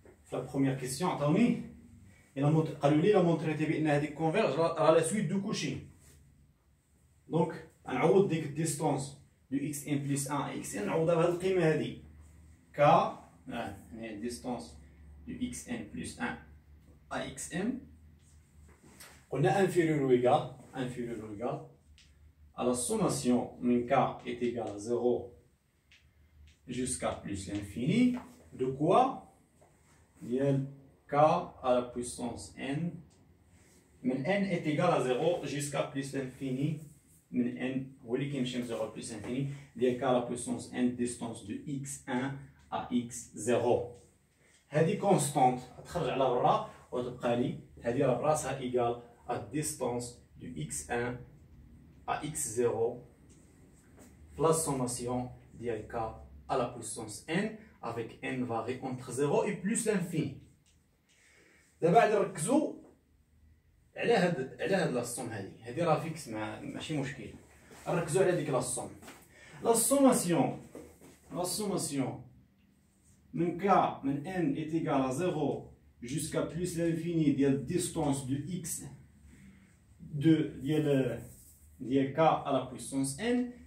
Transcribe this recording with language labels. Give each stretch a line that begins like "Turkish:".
Arabic: في
French: la première question
Arabic: عطاوني قالوا لي لا مونطريتي بان هذيك كونفيرج راه لا سويت دو كوشي. دونك نعوض ديك الديستونس
French: دو xn plus 1 à xn
Arabic: نعوضها بهاد القيمة هادي
French: k هي الديستونس دو xn plus 1 à xn قلنا inférieur ou égal à la sommation من k est égal à 0 jusqu'à plus l'infini de quoi ديال k à la puissance n من n est égal à 0 jusqu'à plus l'infini
Arabic: من n هو اللي كيمشي من
French: 0 plus l'infini ديال k à la puissance n distance de x1 à x0.
Arabic: هذه كونستانت تخرج على برا وتبقى لي هذه راه براسها ايكال
French: à distance de x1 à x0 la sommation ديال k à la puissance n avec n varie entre 0 et plus l'infini.
Arabic: دابا غادي نركزوا على هاد لا سوم هادي راه فيكس ماشي مشكل. نركزوا على ديك لا سوم.
French: لا sommation من k من n est égal à 0 jusqu'à plus l'infini ديال distance de x ديال k à la puissance n.